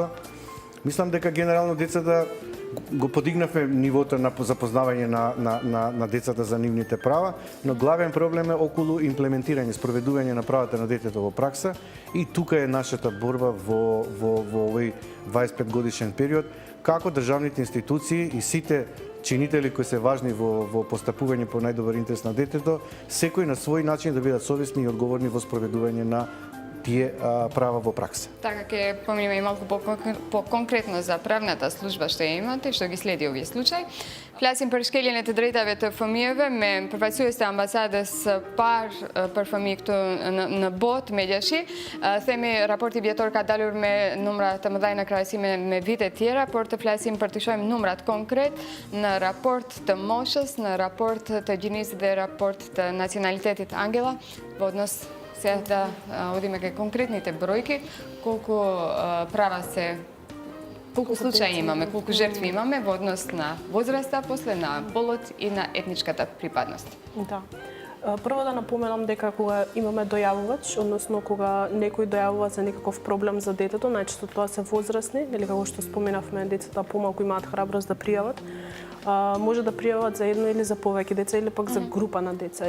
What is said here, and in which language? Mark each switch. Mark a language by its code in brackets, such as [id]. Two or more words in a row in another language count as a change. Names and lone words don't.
[mk] Мислам дека генерално децата го подигнавме нивото на запознавање на децата за нивните права, но главен проблем е околу имплементирање, спроведување на правата на детето во пракса и тука е нашата борба во овој 25 годишен период, како државните институции и сите чинители кои се важни во постапување по најдобар интерес на детето, секој на свој начин да бидат совесни и одговорни во спроведување на тие права во пракса. Така ќе поминеме и малку по-конкретно за правната служба што ја имате, што ги следи овој случај. [sq] Flasim për shkeljen e të drejtave të fëmijëve me përfaqësues të ambasadës për fëmijë këtu në botë me gjashi. Themi raporti vjetor ka dalur me numra të mëdha në krahasim me vite tjera, por të flasim për të shohim numrat konkret në raport të moshës, në raport të gjinisë dhe raport të nacionalitetit. [mk] Angela, odnos сега да одиме кај конкретните бројки, колку права се, колку случаи имаме, колку жртви имаме во однос на возраста, после на полот и на етничката припадност. Да. Прво да напоменам дека кога имаме дојавувач, односно кога некој дојавува за некаков проблем за детето, најчесто тоа се возрастни, или како што споменавме, децата помалку имаат храброст да пријават, може да пријават за едно или за повеќе деца или пак за група на деца.